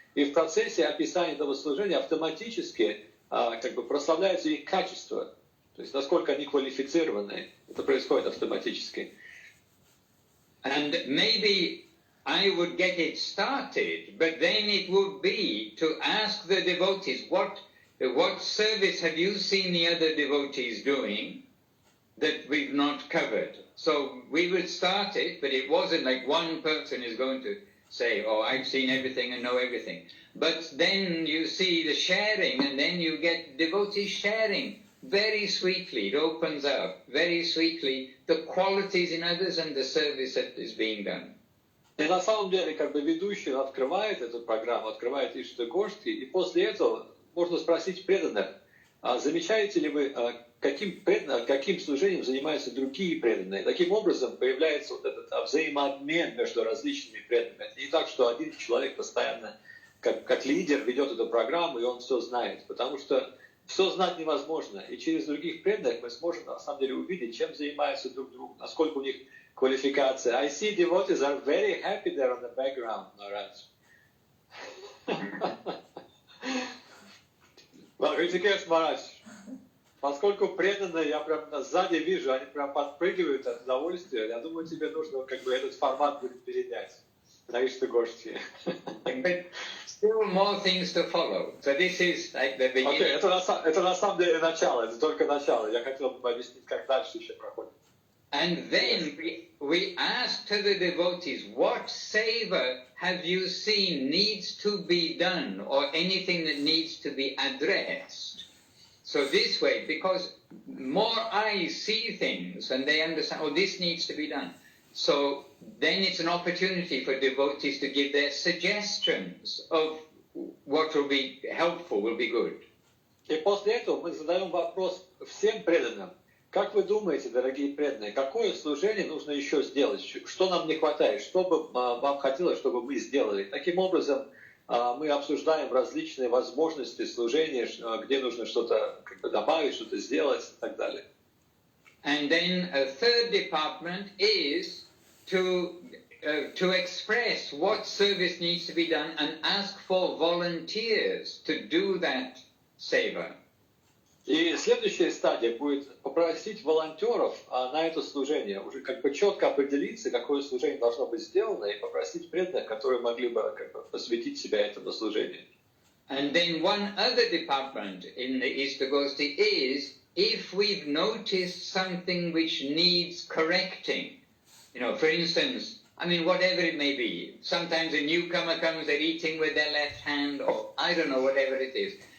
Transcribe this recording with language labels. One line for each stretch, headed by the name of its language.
Russian: И в процессе описания этого служения автоматически прославляются их качества. То есть насколько они квалифицированы. Это происходит автоматически.
English: And maybe I would get it started, but then it would be to ask the devotees, what service have you seen the other devotees doing that we've not covered? So we would start it, but it wasn't like one person is going to say, oh, I've seen everything and know everything. But then you see the sharing, and then you get devotees sharing very sweetly. It opens up very sweetly the qualities in others and the service that is being done.
Russian: И на самом деле, ведущий открывает эту программу, открывает Иштагошки, и после этого можно спросить преданных, замечаете ли вы, каким служением занимаются другие преданные? Таким образом появляется вот этот взаимообмен между различными преданными. Не так, что один человек постоянно, как лидер, ведет эту программу, и он все знает, потому что все знать невозможно, и через других преданных мы сможем на самом деле увидеть, чем занимаются друг друг, насколько у них квалификация.
English: I see devotees are very happy there on the background, Maharaj.
Russian: Well, Rishikesh Maharaj, поскольку преданные, я прям сзади вижу, они прям подпрыгивают от удовольствия, я думаю, тебе нужно этот формат будет перенять на Иштагошти.
English: Still more things to follow. So this is like the beginning.
Russian: Okay, это на самом деле начало, это только начало. Я хотел бы объяснить, как дальше еще проходит.
English: And then we ask to the devotees, what seva have you seen needs to be done, or anything that needs to be addressed? So this way, because more eyes see things and they understand, oh, this needs to be done. So then it's an opportunity for devotees to give their suggestions of what will be helpful, will be good.
Russian: И после этого мы задаем вопрос всем преданным. Как вы думаете, дорогие преданные, какое служение нужно еще сделать? Что нам не хватает? Что бы вам хотелось, чтобы мы сделали? Таким образом, мы обсуждаем различные возможности служения, где нужно что-то добавить, что-то сделать и так далее.
English: And then a third department is to express what service needs to be done and ask for volunteers to do that seva.
Russian: И следующая стадия будет попросить волонтеров на это служение, уже четко определиться, какое служение должно быть сделано, и попросить преданных, которые могли бы посвятить себя этому служению.
English: And then one other department in the Istagosti is, if we've noticed something which needs correcting, for instance, whatever it may be, sometimes a newcomer comes, they're eating with their left hand, or I don't know, whatever it is.